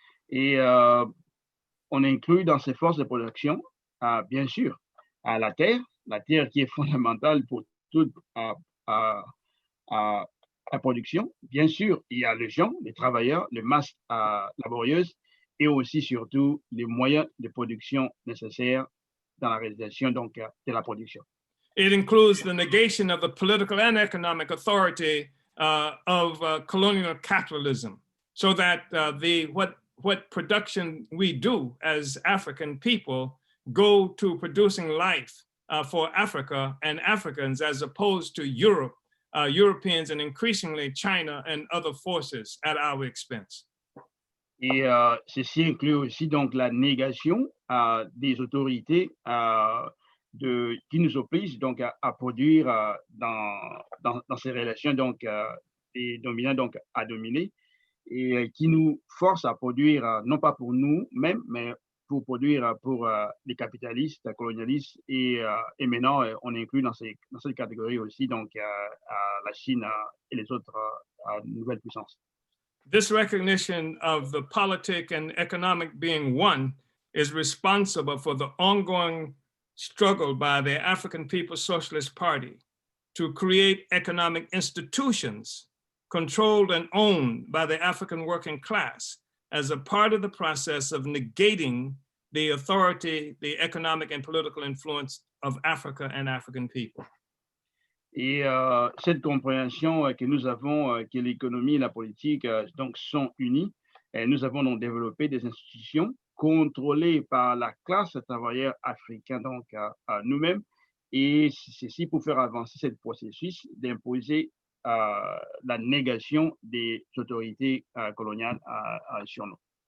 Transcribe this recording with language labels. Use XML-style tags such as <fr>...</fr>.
<fr>Et on inclut dans ces forces de production, bien sûr, la terre qui est fondamentale pour toute la production. Bien sûr, il y a les gens, les travailleurs, les masses laborieuses et aussi surtout les moyens de production nécessaires dans la réalisation donc, de la production.</fr> <en>It includes the negation of the political and economic authority of colonial capitalism, so that what production we do as African people go to producing life for Africa and Africans, as opposed to Europe, Europeans, and increasingly China and other forces at our expense.</en> <fr>Et ceci inclut aussi donc la négation des autorités qui nous obligent donc à produire dans ces relations donc des dominants donc à dominer, et qui nous force à produire non pas pour nous-mêmes, mais pour produire pour les capitalistes, colonialistes, et maintenant on inclut dans cette catégorie aussi donc la Chine et les autres nouvelles puissances.</fr> <en>This recognition of the politic and economic being one is responsible for the ongoing struggle by the African People's Socialist Party to create economic institutions controlled and owned by the African working class as a part of the process of negating the authority, the economic and political influence of Africa and African people.</en> <fr>Et cette compréhension que nous avons, que l'économie et la politique donc sont unies, nous avons donc développé des institutions contrôlées par la classe travailleur africaine, donc nous-mêmes, et ceci pour faire avancer ce processus d'imposer la négation des autorités coloniales sur nous.</fr>